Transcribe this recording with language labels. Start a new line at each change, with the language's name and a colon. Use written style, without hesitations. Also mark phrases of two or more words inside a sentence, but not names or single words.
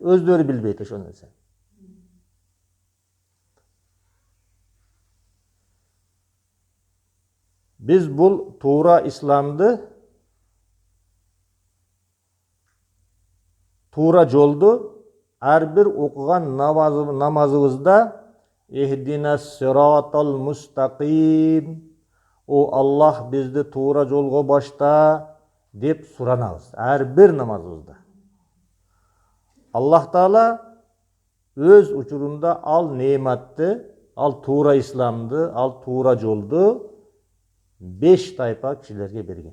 Kyrgyz: Өздөрү билбейт ошол нерсени. Биз бул туура исламды, туура жолду ар бир окуган намазыбызда
Arabic: اهدنا الصراط المستقيم,
Kyrgyz: о Аллах бизди туура жолго башта деп суранабыз ар бир намазыбызда. Аллах Таала өз учурунда ал неиматты, ал туура исламды, ал туура жолду 5 тайпа кишилерге берген.